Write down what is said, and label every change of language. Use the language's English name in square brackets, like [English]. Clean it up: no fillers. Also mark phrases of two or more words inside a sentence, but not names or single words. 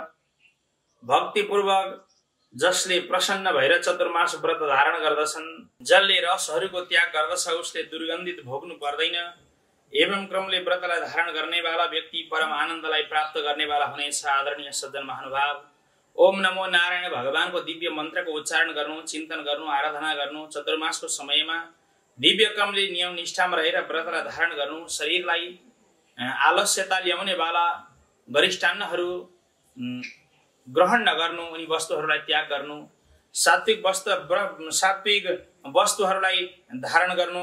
[Nepali] भक्तिपूर्वक जसले प्रसन्न भएर चतुर्मास व्रत धारण गर्दछन्, जसले रसहरूको त्याग गर्दछ, उसले दुर्गन्धित भोग्नु पर्दैन। एवं क्रमले व्रतलाई धारण गर्नेवाला व्यक्ति परम आनन्दलाई प्राप्त गर्नेवाला हुनेछ। आदरणीय सज्जन महानुभाव, ओम नमो नारायण भगवानको दिव्य मन्त्रको उच्चारण गर्नु, चिन्तन गर्नु, आराधना गर्नु, चतुर्मासको समयमा दिव्य क्रमले नियम निष्ठामा रहेर व्रतलाई धारण गर्नु, शरीरलाई आलस्यता ल्याउने वाला वरिष्ठान्नहरू ग्रहण नगर्नु, उनी वस्तुहरूलाई त्याग गर्नु, सात्विक वस्तुहरूलाई धारण गर्नु।